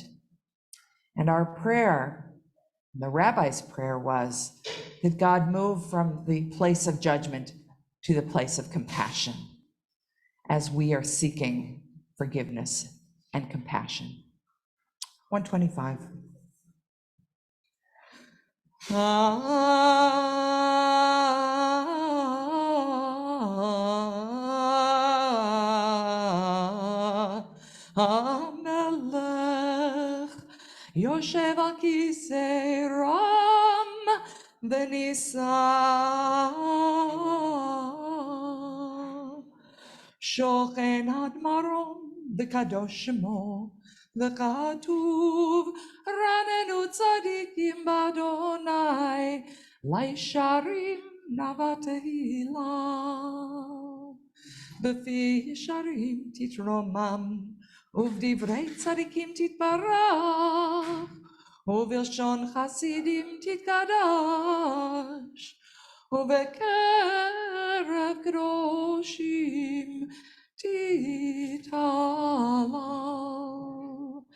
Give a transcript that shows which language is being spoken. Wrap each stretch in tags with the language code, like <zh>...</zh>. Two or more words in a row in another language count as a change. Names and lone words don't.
<en>And our prayer, the rabbi's prayer, was that God move from the place of judgment to the place of compassion as we are seeking forgiveness and compassion. 125.</en> <he>המלך יושב על כסא רם ונשא שוכן עד מרום וקדוש שמו וכתוב רננו צדיקים בה' לישרים נאוה תהלה בפי ישרים תתרומם ובדברי צדיקים תתברך ובלשון חסידים תתקדש, ובקרב קדושים תתעלה.</he>